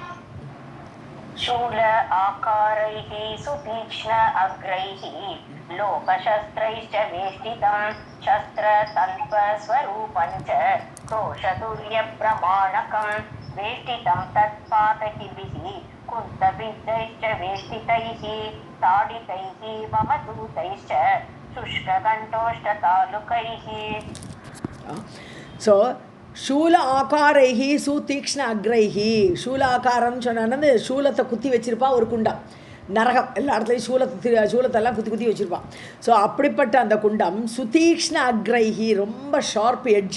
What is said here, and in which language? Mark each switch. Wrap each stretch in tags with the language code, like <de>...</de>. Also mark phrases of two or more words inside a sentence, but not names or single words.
<sa>शूल आकारैः सुतीक्ष्ण अग्रैः लोकशस्त्रैश्च वेष्टितं शस्त्रतल्पस्वरूपं च क्रोशतुल्यप्रमाणकं वेष्टितं तत्पातकिभिः कुन्तबिद्धैश्च वेष्टितैः ताडितैः मम दूतैश्च शुष्ककण्ठोष्ठतालुकैः.</sa> <ta>ஸோ</ta> <sa>शूल आकारैः सुतीक्ष्ण अग्रैः,</sa> <ta>சூல ஆகாரம்னு சொன்னான்னு சூலத்தை குத்தி வச்சிருப்பா ஒரு குண்டம். நரகம் எல்லா இடத்துலையும் சூலத்தெல்லாம் குத்தி வச்சுருப்பான். ஸோ அப்படிப்பட்ட அந்த குண்டம்</ta> <sa>सुतीक्ष्ण अग्रैः,</sa> <ta>ரொம்ப</ta> <en>sharp edge.</en>